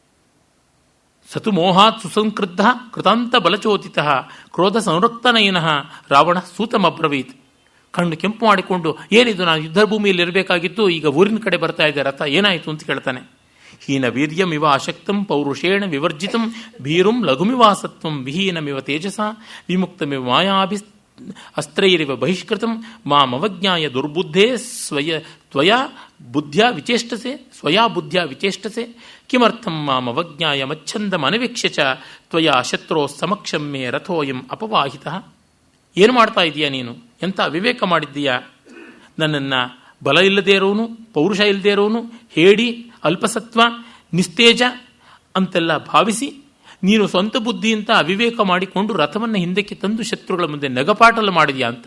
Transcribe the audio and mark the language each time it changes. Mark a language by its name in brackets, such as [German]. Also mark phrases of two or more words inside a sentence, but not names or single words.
[Sanskrit] ಸತು ಮೋಹಾತ್ ಸುಸಂಕ್ರುದ್ಧ ಕೃತಾಂತ ಬಲಚೋತಿತ ಕ್ರೋಧ ಸಂರಕ್ತನಯನಃ ರಾವಣ ಸೂತಮಬ್ರವೀತ್. [Kannada] ಕಣ್ಣು ಕೆಂಪು ಮಾಡಿಕೊಂಡು, ಏನಿದು, ನಾನು ಯುದ್ಧ ಭೂಮಿಯಲ್ಲಿ ಇರಬೇಕಾಗಿತ್ತು, ಈಗ ಊರಿನ ಕಡೆ ಬರ್ತಾ ಇದೆ ರಥ, ಏನಾಯಿತು ಅಂತ ಕೇಳ್ತಾನೆ. [Sanskrit] ಹೀನ ವೀರ್ಯಮಿವ ಅಶಕ್ತಂ ಪೌರುಷೇಣ ವಿವರ್ಜಿತಂ ಭೀರುಂ ಲಘುಮಿವಾಸತ್ವಂ ವಿಹೀನಮಿವ ತೇಜಸ ವಿಮುಕ್ತಮಿವ ಮಾಯಾಭಿ ಅಸ್ತ್ರೈರಿವ ಬಹಿಷ್ಕೃತಂ ಮಾಮವಜ್ಞಾಯ ದುರ್ಬುದ್ಧೇ ತ್ವಯಾ ಬುದ್ಧ್ಯ ವಿಚೇಷ್ಟಸೆ ಕಿಮರ್ಥಂ ಮಾಮವಜ್ಞಾಯ ಮಚ್ಛಂದಮನವೀಕ್ಷ್ಯ ಚ ತ್ವಯಾ ಶತ್ರೋ ಸಮಕ್ಷಂ ಮೇ ರಥೋಯಂ ಅಪವಾಹಿತಃ. [Kannada] ಏನು ಮಾಡ್ತಾ ಇದೀಯಾ ನೀನು? ಎಂಥ ವಿವೇಕ ಮಾಡಿದ್ದೀಯಾ? ನನ್ನನ್ನು ಬಲ ಇಲ್ಲದೇ ಇರೋನು, ಪೌರುಷ ಇಲ್ಲದೇ ಇರೋನು, ಹೇಡಿ, ಅಲ್ಪಸತ್ವ, ನಿಸ್ತೇಜ ಅಂತೆಲ್ಲ ಭಾವಿಸಿ ನೀನು ಸ್ವಂತ ಬುದ್ಧಿಯಿಂದ ಅವಿವೇಕ ಮಾಡಿಕೊಂಡು ರಥವನ್ನು ಹಿಂದಕ್ಕೆ ತಂದು ಶತ್ರುಗಳ ಮುಂದೆ ನಗಪಾಟಲು ಮಾಡಿದ್ಯಾ ಅಂತ.